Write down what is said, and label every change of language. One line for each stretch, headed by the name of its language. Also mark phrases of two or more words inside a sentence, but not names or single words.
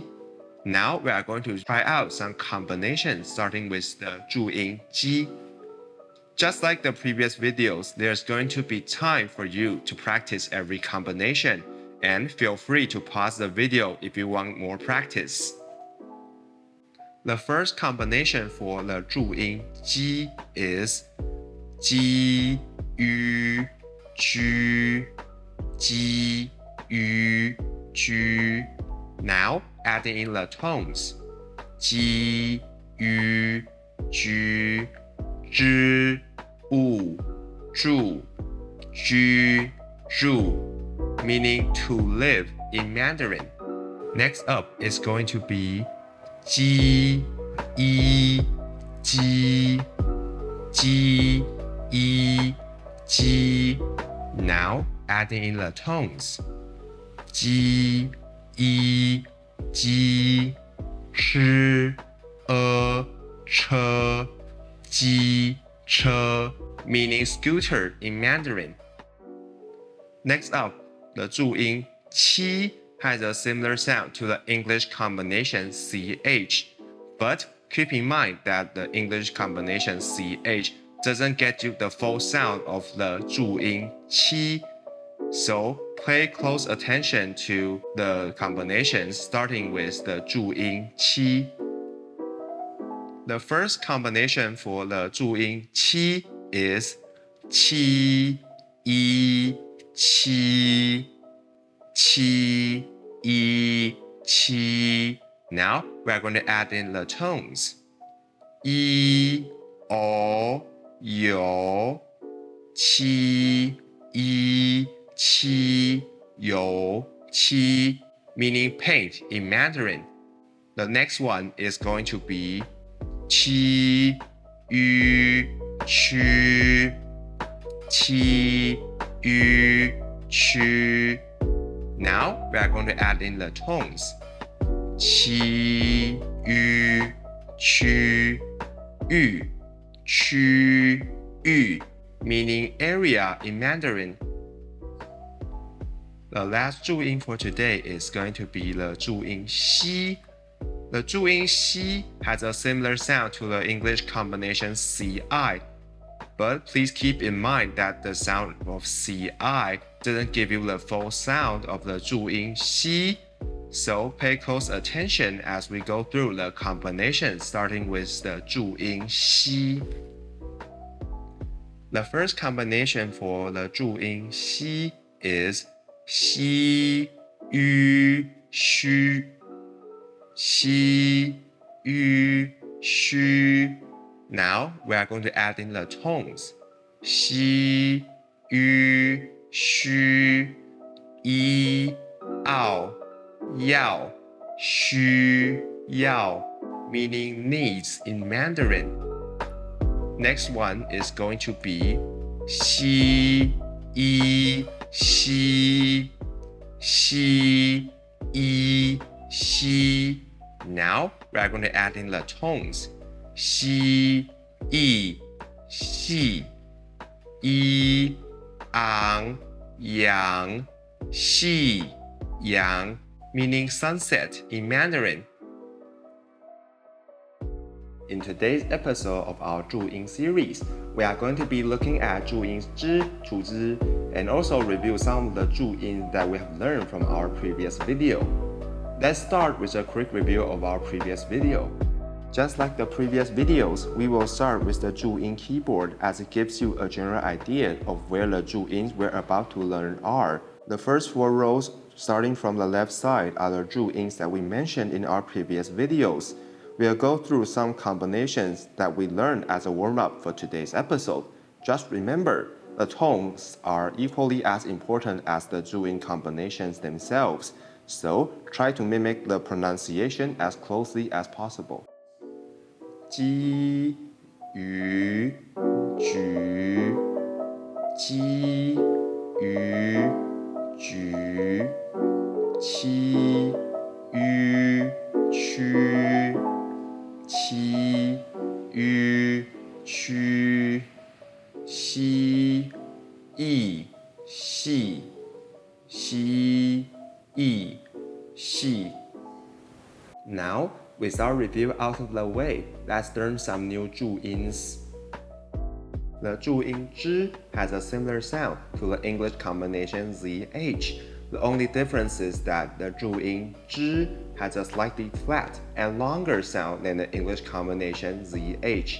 English: Now we are going to try out some combinations starting with the Zhu-yin ji. Just like the previous videos, there's going to be time for you to practice every combination, and feel free to pause the video if you want more practice. The first combination for the Zhu-yin ji is
Chinese: ji, yu, ju, ji, yu, ju.
English: Now adding in the tones.
Chinese: Ji, yu, ju, zhi, wu, zhu, ju, zhu,
English: meaning to live in Mandarin. Next up is going to be
Chinese: ji, yi, ji, ji, yi, ji.
English: Now adding in the tones.
Chinese: Ji, yi, ji, shi, che, ji, che,
English: meaning scooter in Mandarin. Next up, the Zhu-yin qi has a similar sound to the English combination ch, but keep in mind that the English combination ch doesn't get you the full sound of the Zhu-yin qi, so pay close attention to the combinations starting with the Zhu-yin qi. The first combination for the 注音 qi is
Chinese: qi, yi, qi, qi, yi, qi.
English: Now we are going to add in the tones.
Chinese: yi, o, yo, qi, yi, qi, yo, qi,
English: meaning paint in Mandarin. The next one is going to be
Chinese: qi, yu, qu, qi, yu, qu.
English: Now we are going to add in the tones.
Chinese: qi, yu, qu, yu, qu, yu,
English: meaning area in Mandarin. The last 注音 for today is going to be the 注音 xi. The 注音 xi has a similar sound to the English combination ci, but please keep in mind that the sound of ci didn't give you the full sound of the 注音 xi. So pay close attention as we go through the combination, starting with the 注音 xi. The first combination for the 注音 xi is
Chinese: xi, yu, xu. xi, yu, xu.
English: Now we are going to add in the tones.
Chinese: xi, yu, xu, yi, ao, yao, xu, yao,
English: meaning needs in Mandarin. Next one is going to be
Chinese: xi, yi, xi, xi, yi, xi.
English: Now we are going to add in the tones.
Chinese: xi, yi, xi, yi, ang, yang, xi,
English: yang, meaning sunset in Mandarin. In today's episode of our 注音 series, we are going to be looking at 注音 zhi, 注之, and also review some of the 注音 that we have learned from our previous video. Let's start with a quick review of our previous video. Just like the previous videos, we will start with the 注音 keyboard as it gives you a general idea of where the 注音 we're about to learn are. The first 4 rows, starting from the left side, are the 注音 that we mentioned in our previous videos. We'll go through some combinations that we learned as a warm-up for today's episode. Just remember, the tones are equally as important as the 注音 combinations themselves, so try to mimic the pronunciation as closely as possible.
Chinese: 鸡, yu, 菊, 鸡, yu, 菊, 七, yu, 区, 七, yu, 区, 西, yi, 细, 西, yi, 细.
English: Now, with our review out of the way, let's learn some new 注音. The 注音 zhi has a similar sound to the English combination zh. The only difference is that the 注音 zhi has a slightly flat and longer sound than the English combination zh.